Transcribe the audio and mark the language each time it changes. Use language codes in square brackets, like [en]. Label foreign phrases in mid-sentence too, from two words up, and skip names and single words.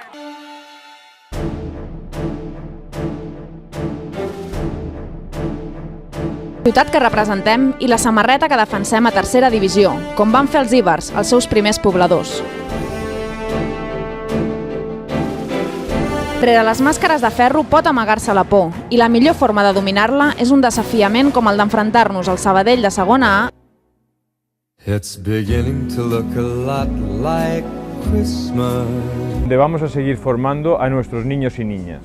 [ca] Ciutat que representem i la samarreta que defensem a tercera divisió, com van fer els ibers, els seus primers pobladors. Rere les màscares de ferro pot amagar-se la por, i la millor forma de dominar-la és un desafiament com el d'enfrontar-nos al Sabadell de segona A. [en] It's beginning to look a lot like Christmas. [es] Donde vamos a seguir formando a nuestros niños y niñas.